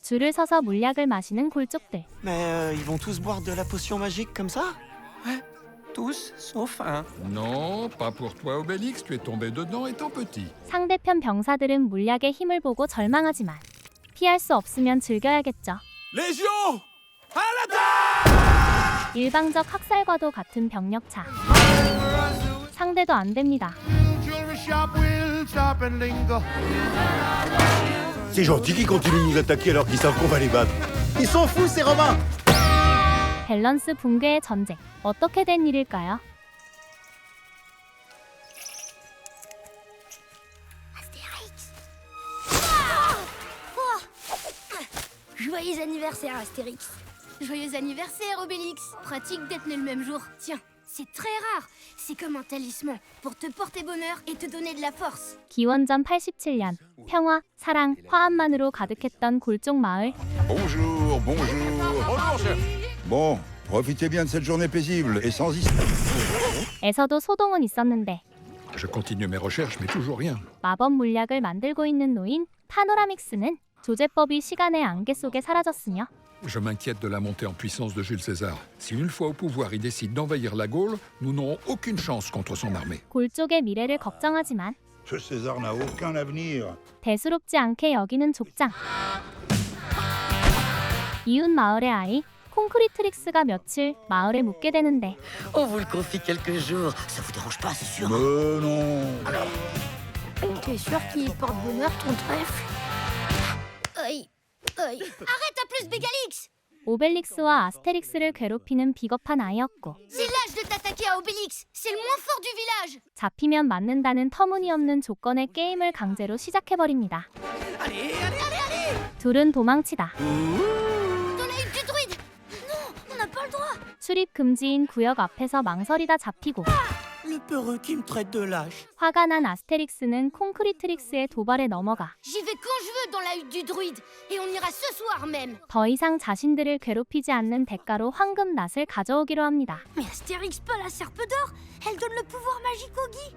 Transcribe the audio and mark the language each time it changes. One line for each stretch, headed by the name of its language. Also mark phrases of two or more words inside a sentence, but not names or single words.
Korean: 줄을 서서 물약을 마시는 골족들.
French: Mais ils vont tous boire de la potion magique comme ça? Ouais, tous, sauf un. Non, pas pour toi, Obélix. Tu es tombé dedans étant petit.
Korean: 상대편 병사들은 물약의 힘을 보고 절망하지만 피할 수 없으면 즐겨야겠죠.
French: Légion! À l'attaque!
Korean: 일방적 학살과도 같은 병력차. 상대도 안 됩니다.
French: C'est gentil qu'ils continuent de nous attaquer alors qu'ils savent qu'on va les battre. Ils s'en foutent, ces Romains!
Korean: 밸런스 붕괴의 전쟁. 어떻게 된 일일까요?
French: Joyeux anniversaire, Astérix. Joyeux anniversaire, Obélix. Pratique d'être né le même jour. Tiens, c'est très rare. C'est comme un talisman pour te porter bonheur et te donner de la force.
Korean: 기원전 87년 평화, 사랑, 화합만으로 가득했던 골족 마을.
French: Bonjour, bonjour. Bonjour, chef. Bon, profitez bien de cette journée paisible et sans histoire.
Korean: 에서도 소동은 있었는데
French: Je continue mes recherches, mais toujours rien.
Korean: 마법 물약을 만들고 있는 노인 파노라믹스는 조제법이 시간의 안개 속에 사라졌으며
French: Je m'inquiète de la montée en puissance de Jules César. Si une fois au pouvoir, il décide d'envahir la Gaule, nous n'aurons aucune chance contre son armée.
Korean: 골족의 미래를 걱정하지만
French: Ce César n'a aucun avenir.
Korean: 대수롭지 않게 여기는 족장. 이웃 마을의 아이 콘크리트릭스가 며칠 마을에 묵게 되는데
French: On vous le confie quelques jours. Ça vous dérange pas, c'est sûr. Mais non. Tu es sûr qu'il porte bonheur, ton trèfle? Aïe, aïe. Arrête à plus, Bégalix!
Korean: 오벨릭스와 아스테릭스를 괴롭히는 비겁한 아이였고
French: C'est l'âge de t'attaquer à Obélix. C'est le moins fort du village.
Korean: 잡히면 맞는다는 터무니없는 조건의 게임을 강제로 시작해버립니다. 둘은 도망치다.
French: Dans la hutte du druide. Non, on n'a pas le droit.
Korean: 출입 금지인 구역 앞에서 망설이다 잡히고
French: Le peureux qui me traite de lâche.
Korean: 화가 난 아스테릭스는 콘크리트릭스의 도발에 넘어가
French: J'y vais quand je veux dans la hutte du druide. Et on ira ce soir même.
Korean: 더 이상 자신들을 괴롭히지 않는 대가로 황금 낫을 가져오기로 합니다.
French: Mais Astérix, pas la serpe d'or. Elle donne le pouvoir magique au Guy.